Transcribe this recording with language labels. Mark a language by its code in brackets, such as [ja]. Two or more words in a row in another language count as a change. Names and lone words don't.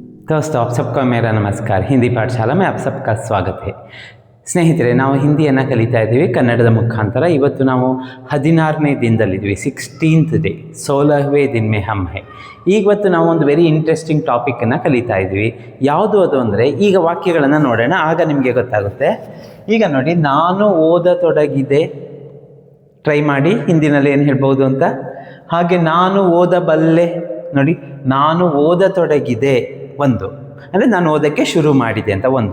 [hi] दोस्तों आप सबका मेरा नमस्कार. ಹಿಂದಿ ಪಾಠಶಾಲಾ में आप सबका स्वागत है. [kn] ಸ್ನೇಹಿತರೆ, ನಾವು ಹಿಂದಿಯನ್ನು ಕಲಿತಾ ಇದ್ದೀವಿ ಕನ್ನಡದ ಮುಖಾಂತರ. ಇವತ್ತು ನಾವು 16ನೇ ದಿನದಲ್ಲಿದ್ವಿ, 16th ಡೇ, [hi] 16वें दिन में हम है. [kn] ಇವತ್ತು ನಾವು ಒಂದು [en] very interesting [kn] ಟಾಪಿಕನ್ನು ಕಲಿತಾ ಇದ್ವಿ. ಯಾವುದು ಅದು ಅಂದರೆ, ಈಗ ವಾಕ್ಯಗಳನ್ನು ನೋಡೋಣ, ಆಗ ನಿಮಗೆ ಗೊತ್ತಾಗುತ್ತೆ. ಈಗ ನೋಡಿ, ನಾನು ಓದತೊಡಗಿದೆ, ಟ್ರೈ ಮಾಡಿ ಹಿಂದಿನಲ್ಲಿ ಏನು ಹೇಳ್ಬೋದು ಅಂತ. ಹಾಗೆ ನಾನು ಓದಬಲ್ಲೆ, ನೋಡಿ ನಾನು ಓದತೊಡಗಿದೆ ಒಂದು, ಅಂದರೆ ನಾನು ಓದೋಕ್ಕೆ ಶುರು ಮಾಡಿದೆ ಅಂತ ಒಂದು.